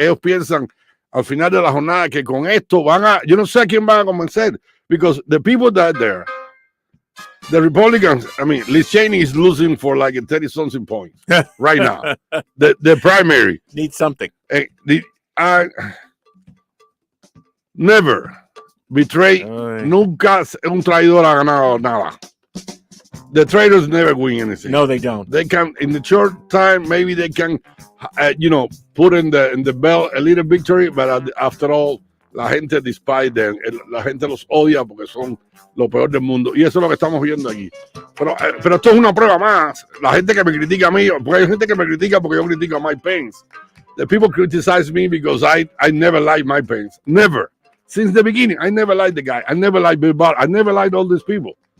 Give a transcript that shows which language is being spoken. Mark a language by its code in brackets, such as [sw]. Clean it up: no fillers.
[es] Ellos piensan al final de la jornada que con esto yo no sé a quién van a convencer, [en] because the people that are there, the Republicans, I mean, Liz Cheney is losing for like 30-something points right now. The primary needs something. Never betray. [es] Nunca un traidor ha ganado nada. [en] The traitors never win anything. No, they don't. They can, in the short time, maybe they can, put in the belt a little victory, but after all, [es] la gente [en] despise them. [es] La gente los odia porque son lo peor del mundo. Y eso es lo que estamos viendo aquí. Pero esto es una prueba más. La gente que me critica a mí, porque hay gente que me critica porque yo critico a Mike Pence. [en] The people criticize me because I never liked Mike Pence. Never. Since the beginning, I never liked the guy. I never liked Bill Barr. I never liked all these people.